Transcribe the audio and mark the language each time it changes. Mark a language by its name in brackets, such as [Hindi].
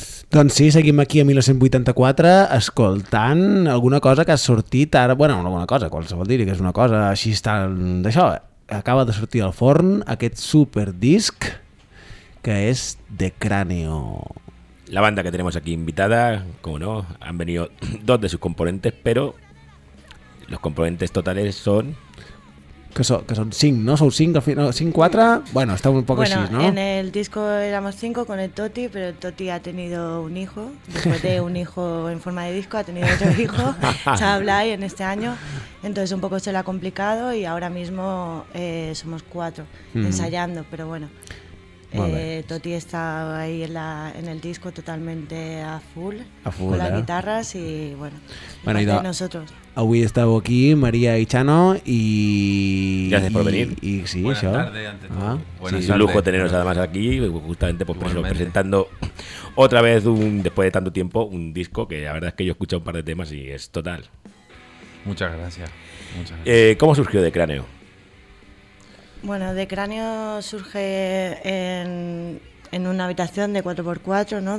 [Catalan] Doncs sí, seguim aquí a 1984 escoltant alguna cosa que ha sortit ara, bueno, alguna cosa, qualsevol diria que és una cosa així tan d'això, acaba de sortir al forn aquest superdisc que és The Cráneo. [Spanish] La banda que tenemos aquí invitada, como no, han venido dos de sus componentes, pero los componentes totales son... [Catalan] Que son cinc, ¿no? Sou cinc, al final, cinc, quatre... [Spanish] Bueno, está un poco bueno, así, ¿no? Bueno, en el disco éramos cinco con el Toti, pero el Toti ha tenido un hijo. Después de un hijo en forma de disco, ha tenido otro hijo, Chablay, en este año. Entonces un poco se lo ha complicado y ahora mismo somos cuatro ensayando, pero bueno... Toti está ahí en el disco totalmente a full con las guitarras y bueno y nosotros. [Catalan] Avui estàveu aquí, María y Chano, y... [Spanish] Gracias por venir. Sí, buenas [Catalan] això. [Spanish] Tardes, ante todo. Sí, es un lujo teneros además aquí, justamente pues, presentando otra vez, después de tanto tiempo, un disco que la verdad es que yo he escuchado un par de temas y es total. Muchas gracias. ¿Cómo surgió The Cráneo? Bueno, The Cráneo surge en una habitación de 4x4, ¿no?